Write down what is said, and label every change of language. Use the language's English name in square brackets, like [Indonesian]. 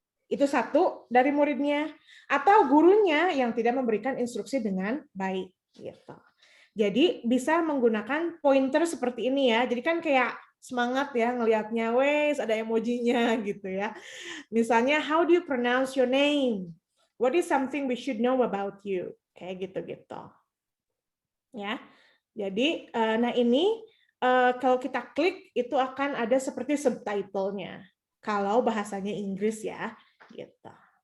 [Indonesian] Itu satu dari muridnya, atau gurunya yang tidak memberikan instruksi dengan baik. Gitu. Jadi bisa menggunakan pointer seperti ini ya. Jadi kan kayak semangat ya ngelihatnya, wes ada emojinya gitu ya. Misalnya, [English] how do you pronounce your name? What is something we should know about you? [Indonesian] Kayak gitu-gitu. Ya. Jadi, nah ini kalau kita klik itu akan ada seperti subtitle-nya. Kalau bahasanya Inggris ya. Gitu.